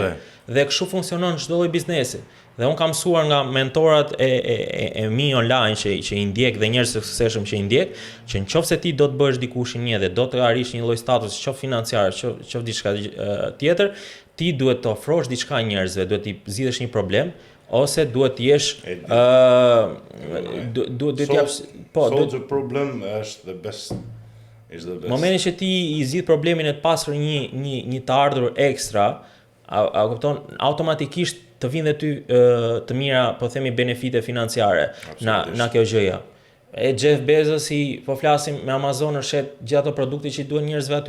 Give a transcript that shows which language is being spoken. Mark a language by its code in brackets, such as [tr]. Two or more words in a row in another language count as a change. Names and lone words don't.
[sq] Dhe kështu funksionon çdo lloj biznesi. Dhe unë kam mësuar nga mentorat e mi online që i ndjek dhe njerëz të suksesshëm që i ndjek, që nëse ti do të bësh dikush një dhe do të arrish një lloj statusi, qoftë financiar, qoftë diçka tjetër, ti duhet të ofrosh diçka njerëzve, duhet t'i zgjidhësh një problem ose duhet të jesh duhet të japsh [en] the problem është the best. [sq] Momenti që ti i zgjidh problemin e të pasur një të ardhur ekstra, a kupton, automatikisht të vinë dhe ty të mira, po themi benefite financiare na kjo gjëja. E Jeff Bezos po flasim me Amazon shet gjithë ato produkte që i duhen njerëzve aty.